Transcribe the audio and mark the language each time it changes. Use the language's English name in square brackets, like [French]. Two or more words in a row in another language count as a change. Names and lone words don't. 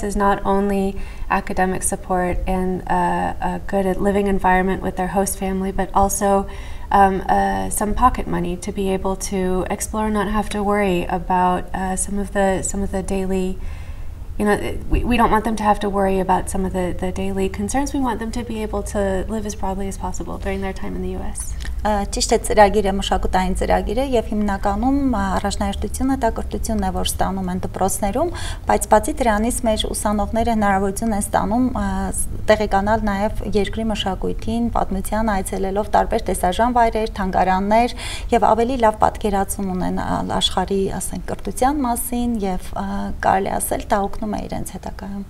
[English] is not only academic support and a good living environment with their host family, but also some pocket money to be able to explore and not have to worry about some of the daily, we don't want them to have to worry about some of the daily concerns. We want them to be able to live as broadly as possible during their time in the U.S. [Armenian] Ճիշտ է, ծրագիրը մշակութային ծրագիր է եւ հիմնականում առաջնահերթությունը դա կրթությունն է, որ ստանում են դպրոցներում, բայց բացի դրանից մեր ուսանողները հնարավորություն են ստանում տեղեկանալ նաեւ երկրի մշակույթին, պատմության այցելելով տարբեր տեսարժան վայրեր, թանգարաններ եւ ավելի լավ պատկերացում ունենալ աշխարհի, ասենք, կրթության մասին եւ կարելի ասել դա օգնում է իրենց հետագայում.